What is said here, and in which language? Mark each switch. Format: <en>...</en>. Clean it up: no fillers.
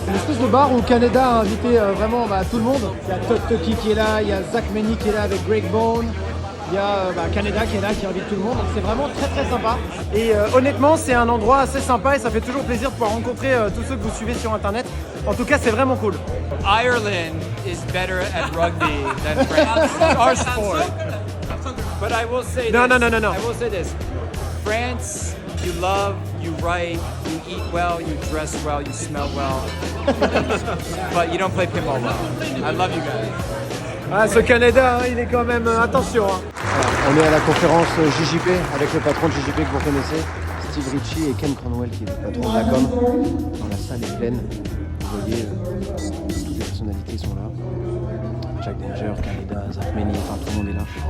<fr>C'est une espèce de bar où Canada a invité vraiment tout le monde. Il y a Todd Tucky qui est là, il y a Zach Meny qui est là avec Greg Bone. Il y a Canada qui est là, qui invite tout le monde. Donc c'est vraiment très très sympa. Et honnêtement, c'est un endroit assez sympa et ça fait toujours plaisir de pouvoir rencontrer tous ceux que vous suivez sur Internet. En tout cas, c'est vraiment cool.</fr> <en>Ireland is better at rugby than France. Our sport. But I will say No, this. no, no, no, no. I will say this. France, you love, you write, you eat well, you dress well, you smell well. But you don't play pinball well. I love you guys.</en> <fr>Ah, ce Canada, il est quand même... attention. On est à la conférence JJP avec le patron de JJP que vous connaissez, Steve Ritchie et Ken Cornwell qui est le patron de la com. Dans la salle est pleine. Vous voyez, toutes les personnalités sont là. Jack Danger, Canada, Zach Meny, enfin tout le monde est là.</fr>